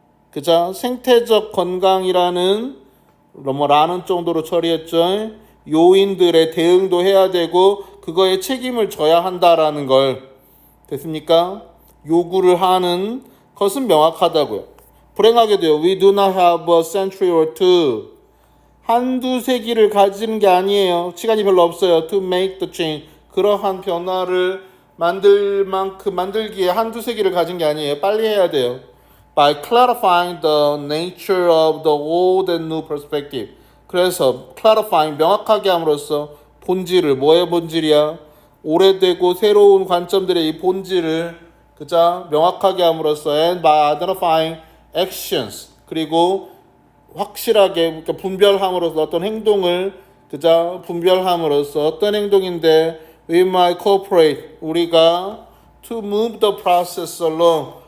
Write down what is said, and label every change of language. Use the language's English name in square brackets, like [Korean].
[Korean] 그자 생태적 건강이라는 라는 정도로 처리했죠. 요인들의 대응도 해야 되고 그거에 책임을 져야 한다라는 걸. 됐습니까? 요구를 하는 것은 명확하다고요. 불행하게 돼요. [English] We do not have a century or two. [Korean] 한두 세기를 가지는 게 아니에요. 시간이 별로 없어요. [English] To make the change. [Korean] 그러한 변화를 만들기에 한두 세기를 가진 게 아니에요. 빨리 해야 돼요. [English] By clarifying the nature of the old and new perspective. [Korean] 그래서 clarifying 명확하게 함으로써 본질을, 뭐의 본질이야? 오래되고 새로운 관점들의 이 본질을 그자 명확하게 함으로써 [English] and by identifying actions. [Korean] 그리고 확실하게 분별함으로써 어떤 행동을 그자 분별함으로써 어떤 행동인데 [English] we might cooperate. 우리가 to move the process along.